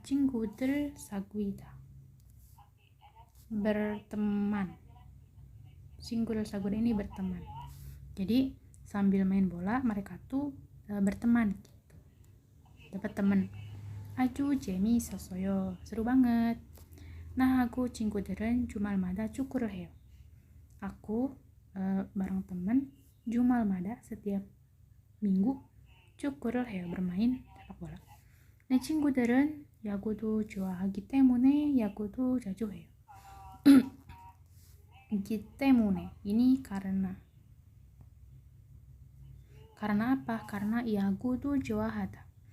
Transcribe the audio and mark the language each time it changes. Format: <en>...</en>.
<ko>친구들 사귀다,</ko> <id>berteman.</id> <ko>친구들 사귀다</ko> <id>ini berteman. Jadi sambil main bola mereka tuh berteman. Dapat temen.</id> <ko>아주 재미있었어요.</ko> <id>seru banget.</id> <ko>나하고 친구들은 주말마다 축구를 해요.</ko> <id>Aku bareng temen</id> <ko>주말마다</ko> <id>setiap minggu</id> <ko>축구를 해요.</ko> <id>bermain sepak bola.</id> <ko>내 친구들은 야구도 좋아하기 때문에 야구도 자주 해요. 기 때문에</ko> <id>ini karena apa? Karena</id> <ko>야구도 좋아하다.</ko>